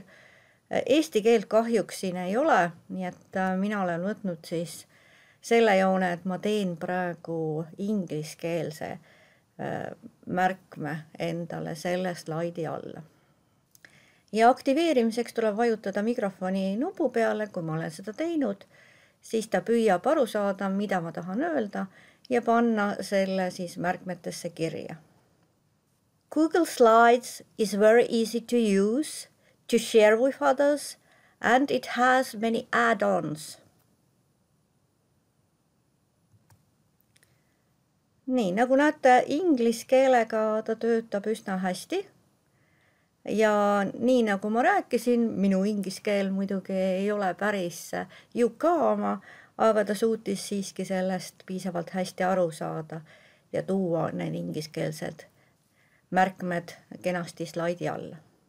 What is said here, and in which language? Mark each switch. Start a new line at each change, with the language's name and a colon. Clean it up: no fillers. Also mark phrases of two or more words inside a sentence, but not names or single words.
Estonian: Eesti keelt kahjuks siin ei ole, nii et mina olen võtnud siis selle joone, et ma teen praegu ingliskeelse märkme endale selle slaidi alla. Ja aktiveerimiseks tuleb vajutada mikrofoni nupu peale, kui ma olen seda teinud, siis ta püüab aru saada, mida ma tahan öelda ja panna selle siis märkmetesse kirja.
English: Google Slides is very easy to use, to share with others, and it has many add-ons.
Estonian: Nii, nagu näete, inglise keelega ta töötab üsna hästi. Ja nii nagu ma rääkisin, minu inglise keel muidugi ei ole päris UK oma, aga ta suutis siiski sellest piisavalt hästi aru saada ja tuua need ingliskeelsed märkmed kenasti slaidi alla.